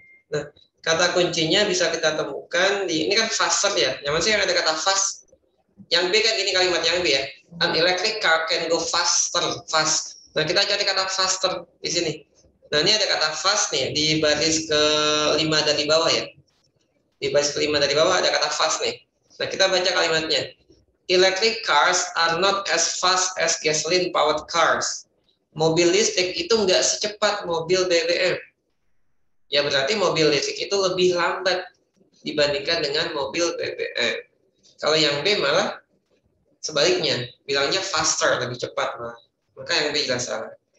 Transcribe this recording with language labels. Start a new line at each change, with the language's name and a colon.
Indonesian: Nah, kata kuncinya bisa kita temukan di, ini kan faster ya. Yang mana sih yang ada kata fast? Yang B kan ini kalimat yang B ya.
English: An electric car can go faster, fast.
Indonesian: Nah, kita cari kata faster di sini. Nah, ini ada kata fast nih di baris ke-5 dari bawah ya. Di baris ke-5 dari bawah ada kata fast nih. Nah, kita baca kalimatnya.
English: Electric cars are not as fast as gasoline powered cars.
Indonesian: Mobil listrik itu nggak secepat mobil BBM. Ya berarti mobil listrik itu lebih lambat dibandingkan dengan mobil BBM. Kalau yang B malah sebaliknya, bilangnya faster, lebih cepat malah. Maka yang B jelas salah.